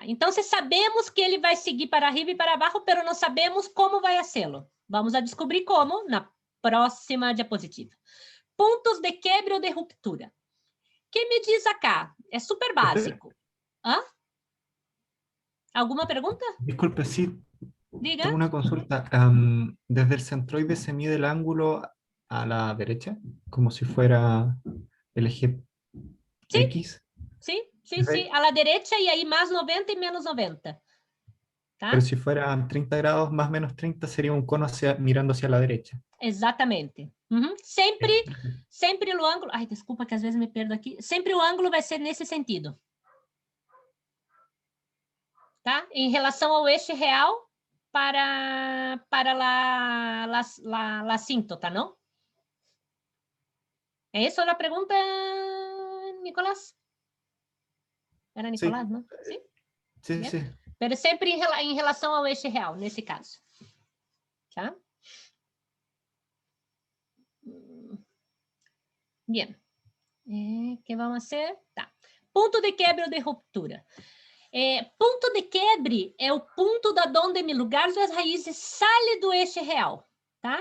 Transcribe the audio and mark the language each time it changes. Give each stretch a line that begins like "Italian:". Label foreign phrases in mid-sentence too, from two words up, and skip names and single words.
Portuguese: Então, se sabemos que ele vai seguir
Spanish: para arriba
Portuguese: e para baixo, pero não sabemos como vai hacê-lo. Vamos a descobrir como na próxima diapositiva. Pontos de quebra ou de ruptura. Quem me diz acá? É super básico. Hã? Alguma pergunta?
Spanish: Disculpe, sí,
Portuguese: Diga.
Spanish: tengo una consulta. Desde el centroide se mide el ángulo a la derecha, como si fuera el eje Sí. X.
Portuguese: Sim, sim, sim.
Spanish: A la derecha
Portuguese: e aí mais 90 e menos 90. Tá?
Spanish: Pero si fueran 30 grados más menos 30 sería un cono mirando hacia la derecha.
Portuguese: Exatamente. Uhum. Sempre o ângulo... Ai, desculpa que às vezes me perdo aqui. Sempre o ângulo vai ser nesse sentido. Tá? Em relação ao eixo real
Spanish: para la asíntota,
Portuguese: não? É isso a pergunta, Nicolás? Era Nicolás,
Spanish: Sí.
Portuguese: não? Sim?
Spanish: Sí, Bien. sí.
Portuguese: Pero sempre em relação ao eixo real, nesse caso. Tá? Bien. Que vamos fazer? Tá. Ponto de quebra ou de ruptura. Ponto de quebre é o ponto da onde o lugar das raízes sai do eixo real, tá?